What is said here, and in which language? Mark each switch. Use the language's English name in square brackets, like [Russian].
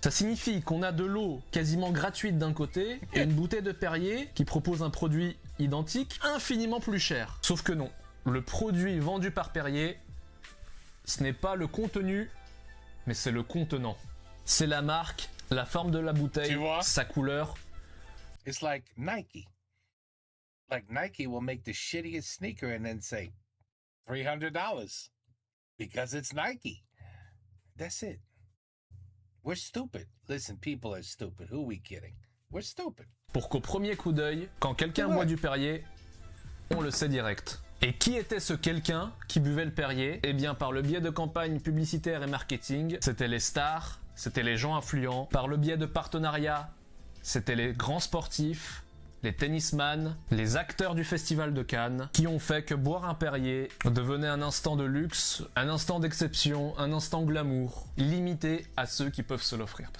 [French] Ça signifie qu'on a de l'eau quasiment gratuite d'un côté et une bouteille de Perrier qui propose un produit identique, infiniment plus cher. Sauf que non, le produit vendu par Perrier, ce n'est pas le contenu, mais c'est le contenant. C'est la marque, la forme de la bouteille, Tu vois? sa couleur. [English] It's like Nike. Like Nike will make the shittiest sneaker and then say $300 because it's Nike. That's it. We're stupid. Listen, people are stupid. Who are we kidding? We're stupid. [French] Pour qu'au premier coup d'œil, quand quelqu'un boit du Perrier, on le sait direct. Et qui était ce quelqu'un qui buvait le Perrier? Eh bien, par le biais de campagnes publicitaires et marketing, c'était les stars, c'était les gens influents. Par le biais de partenariats, c'était les grands sportifs, les tennisman, les acteurs du Festival de Cannes, qui ont fait que boire un Perrier devenait un instant de luxe, un instant d'exception, un instant glamour, limité à ceux qui peuvent se l'offrir.